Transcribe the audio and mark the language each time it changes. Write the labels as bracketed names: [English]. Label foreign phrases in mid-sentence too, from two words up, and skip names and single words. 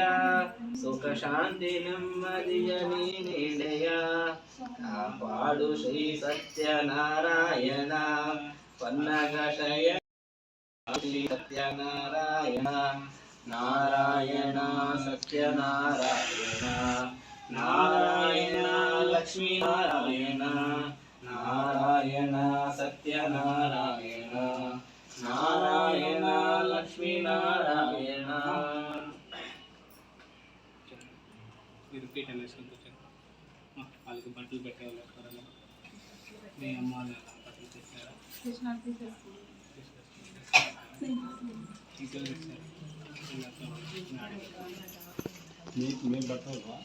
[Kannada] ಸುಖ ಶಾಂತಿ ನೆಮ್ಮದಿಯ ನೀನೆಡೆಯ ಕಾಪಾಡು ಶ್ರೀ ಸತ್ಯನಾರಾಯಣ ಪನ್ನಗ ಶಯ ಶ್ರೀ ಸತ್ಯನಾರಾಯಣ ನಾರಾಯಣ ಸತ್ಯನಾರಾಯಣ ನಾರಾಯಣ ಲಕ್ಷ್ಮೀ ನಾರಾಯಣ ನಾರಾಯಣ ಸತ್ಯನಾರಾಯಣ ನಾರಾಯಣ ಲಕ್ಷ್ಮೀ ನಾರಾಯಣ [Telugu] మీరు పీట వేసుకుంటూ వాళ్ళకి బట్టలు పెట్టేవాళ్ళు ఎవరైనా మీ అమ్మ వాళ్ళు బట్టలు తెచ్చారా? మీ బట్టలు